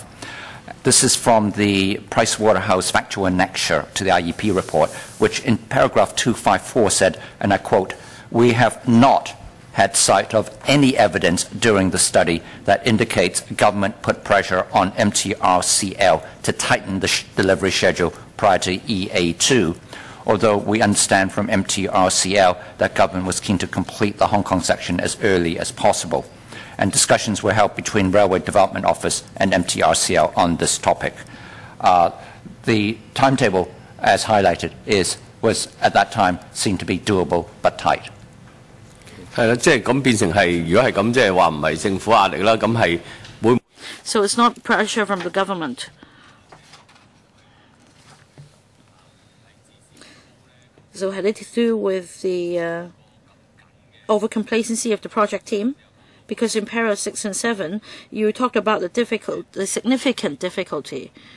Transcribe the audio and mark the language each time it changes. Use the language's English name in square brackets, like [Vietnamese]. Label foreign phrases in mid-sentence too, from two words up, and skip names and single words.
[English] This is from the Pricewaterhouse factual annexure to the IEP report, which in paragraph 254 said, and I quote, we have not had sight of any evidence during the study that indicates government put pressure on MTRCL to tighten the delivery schedule prior to EA2, although we understand from MTRCL that government was keen to complete the Hong Kong section as early as possible. And discussions were held between Railway Development Office and MTRCL on this topic. The timetable, as highlighted, was at that time seen to be doable but tight. [Cantonese] 係啦，即係咁變成係，如果係咁，即係話唔係政府壓力啦，咁係會。 [English] So it's not pressure from the government. So had it to do with the overcomplacency of the project team? Because in para 6 and 7, you talked about the significant difficulty.